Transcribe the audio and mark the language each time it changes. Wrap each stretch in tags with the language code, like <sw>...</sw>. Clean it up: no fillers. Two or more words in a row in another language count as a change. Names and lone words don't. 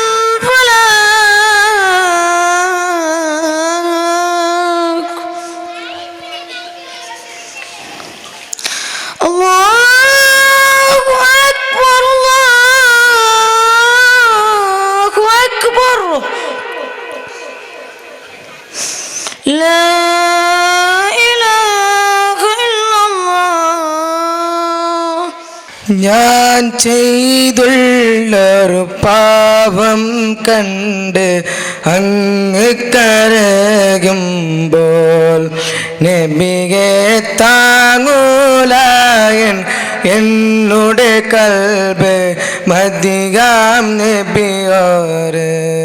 <ar>الفلاح الله أكبر الله أكبر لا إله إلا الله</ar> <ml>ഞാൻ ചെയ്തുള്ളൊരു പാപം കണ്ട് അങ്ങ് കരയുമ്പോൾ നബിയെ താങ്ങൂലായൻ എന്നുടെ കൽബ് മദിയാം നബിയോര്</ml>